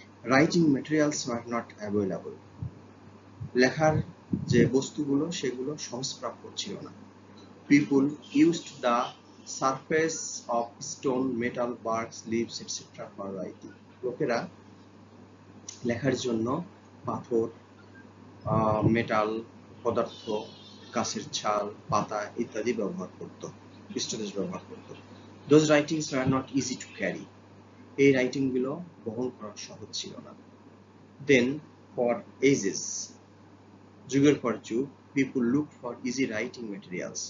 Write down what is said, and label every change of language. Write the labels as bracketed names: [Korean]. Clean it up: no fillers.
[English] Writing materials were not available. [Bangla] লেখার যে বস্তুগুলো সেগুলো সহজপ্রাপ্য ছিল না. [English] People used the surface of stone, metal, barks, leaves, etc. for writing. [Bangla] লোকেরা লেখার জন্য পাথর, মেটাল পদার্থ, গাছের ছাল, পাতা ইত্যাদি ব্যবহার করত, পৃষ্ঠদেশ ব্যবহার করত. [English] Those writings were not easy to carry. [Bangla] এই রাইটিং গুলো বহন করা সহজ ছিল না. [English] Then for ages, [Bangla] যুগের পর যুগ, [English] people looked for easy writing materials.